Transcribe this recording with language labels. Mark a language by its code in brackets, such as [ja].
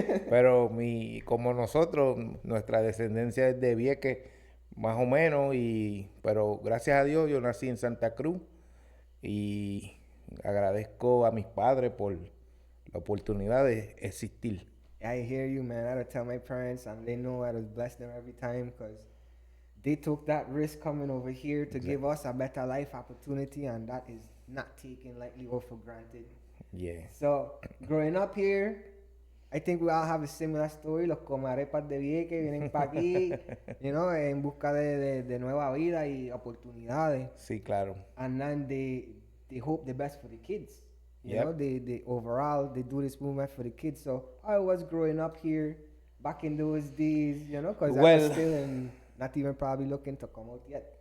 [es] Pero como nosotros, nuestra descendencia es de Vieques, más o menos, pero gracias a Dios yo nací en Santa Cruz y agradezco a mis padres por la oportunidad de existir. [en] I hear you, man. I would tell my parents, and they know I would bless them every time because they took that risk coming over here to give us a better life opportunity, and that is not taken lightly or for granted. Yeah. So, growing up here, I think we all have a similar story. [es] Los comarepas de Vieques vienen para aquí, [en] you know, [es] en busca de nueva vida y oportunidades. Sí, claro. [en] And then they hope the best for the kids. You Yep. know, they overall, they do this movement for the kids. So, I was growing up here back in those days, you know, because I was still not even probably looking to come out yet.